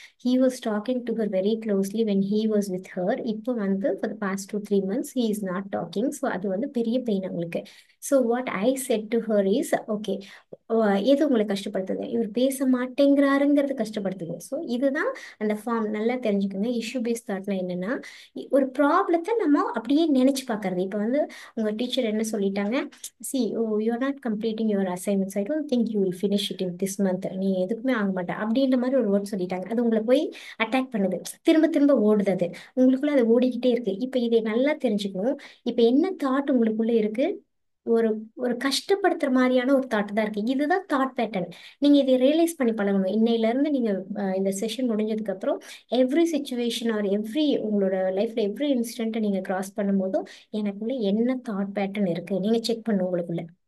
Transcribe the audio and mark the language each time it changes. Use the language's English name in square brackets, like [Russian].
[English] He was talking to her very closely when he was with her. [Tamil] இப்போ வந்து [English] For the past 2-3 months he is not talking. [Tamil] So அது வந்து பெரிய pain அவங்களுக்கு. So [English] what I said to her is, [Tamil] okay, எது உங்களை கஷ்டப்படுத்துது? இவர் பேச மாட்டேங்கிறாருங்கிறது கஷ்டப்படுத்துது. ஸோ இதுதான் அந்த ஃபார்ம். நல்லா தெரிஞ்சுக்கோங்க. இஷ்யூ பேஸ்ட் தாட்னா என்னன்னா, ஒரு ப்ராப்ளத்தை நம்ம அப்படியே நினைச்சு பார்க்கறது. இப்போ வந்து உங்க டீச்சர் என்ன சொல்லிட்டாங்க, [English] see, oh, you are not completing your assignments. I don't think you will finish it in this month. [Tamil] நீ எதுக்குமே ஆக மாட்டே அப்படின்ற மாதிரி ஒரு வேர்ட் சொல்லிட்டாங்க. அது உங்களை போய் அட்டாக் பண்ணுது. திரும்ப திரும்ப ஓடுது. அது உங்களுக்குள்ள அது ஓடிக்கிட்டே இருக்கு. இப்ப இதை நல்லா தெரிஞ்சுக்கணும். இப்ப என்ன தாட் உங்களுக்குள்ள இருக்கு? ஒரு ஒரு கஷ்டப்படுத்துற மாதிரியான ஒரு தாட் தான் இருக்கு. இதுதான் தாட் பேட்டர்ன். நீங்க இதை ரியலைஸ் பண்ணி பழகணும். இன்னையில இருந்து நீங்க இந்த செஷன் முடிஞ்சதுக்கு அப்புறம் [English] every situation or every [Tamil] உங்களோட லைஃப்ல எவ்ரி இன்சிடென்ட்டை நீங்க கிராஸ் பண்ணும்போதும் எனக்குள்ள என்ன தாட் பேட்டர்ன் இருக்கு நீங்க செக் பண்ணுங்க.